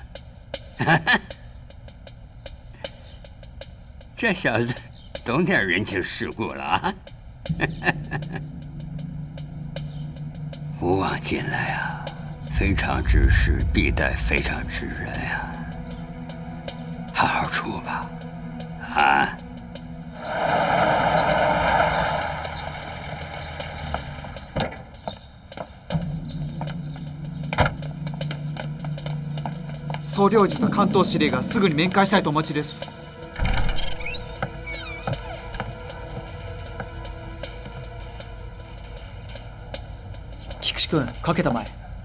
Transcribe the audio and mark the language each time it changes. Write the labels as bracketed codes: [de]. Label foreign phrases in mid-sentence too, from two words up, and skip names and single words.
[zh] 这小子懂点人情世故了啊！古往今来啊，非常之事必待非常之人呀。好好处吧，啊！ [ja] 総領事と関東司令がすぐに面会したいとお待ちです。菊池君、かけたまえ。